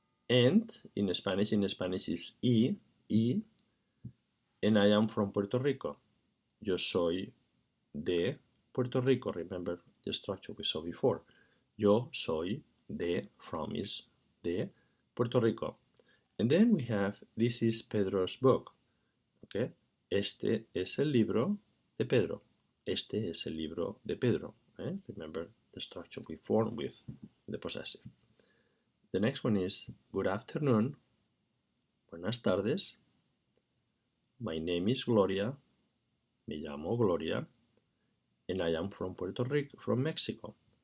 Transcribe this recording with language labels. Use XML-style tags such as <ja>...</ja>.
<en>And in Spanish is y, and I am from Puerto Rico.</en> <es>Yo soy de Puerto Rico.</es> <en>Remember the structure we saw before.</en> <es>Yo soy de,</es> <en>from is</en> <es>de Puerto Rico.</es> <en>And then we have, this is Pedro's book. Okay?</en> <es>Este es el libro de Pedro. Este es el libro de Pedro.</es> <en>Remember the structure we formed with the possessive. The next one is good afternoon.</en> <es>Buenas tardes.</es> <en>My name is Gloria.</en> <es>Me llamo Gloria.</es> <en>And I am from Puerto Rico, from Mexico.</en>